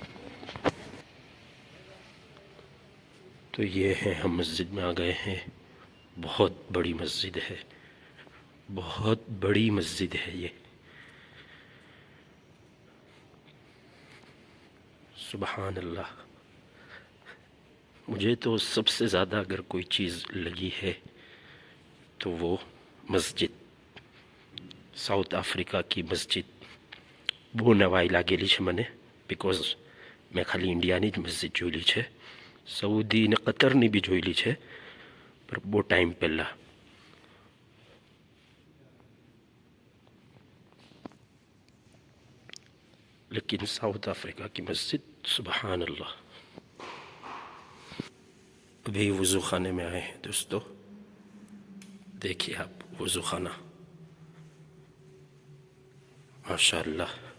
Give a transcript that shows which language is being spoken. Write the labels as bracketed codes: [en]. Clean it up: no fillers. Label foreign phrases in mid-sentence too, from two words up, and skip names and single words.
[ur] تو یہ ہے، ہم مسجد میں آ گئے ہیں، بہت بڑی مسجد ہے، بہت بڑی مسجد ہے یہ، سبحان اللہ۔ مجھے تو سب سے زیادہ اگر کوئی چیز لگی ہے تو وہ مسجد، ساؤتھ افریقہ کی مسجد [gu] બહુ નવાઈ લાગેલી છે મને، બીકોઝ મેં ખાલી ઇન્ડિયાની જ મસ્જિદ જોયેલી છે, સઉદી ને કતરની બી જોયેલી છે, પર બહુ ટાઈમ પહેલાં। [ur] لیکن ساؤتھ افریقہ کی مسجد، سبحان اللہ۔ ابھی وضو خانے میں آئے ہیں دوستو، دیکھیے آپ وضو خانہ ماشاء اللہ.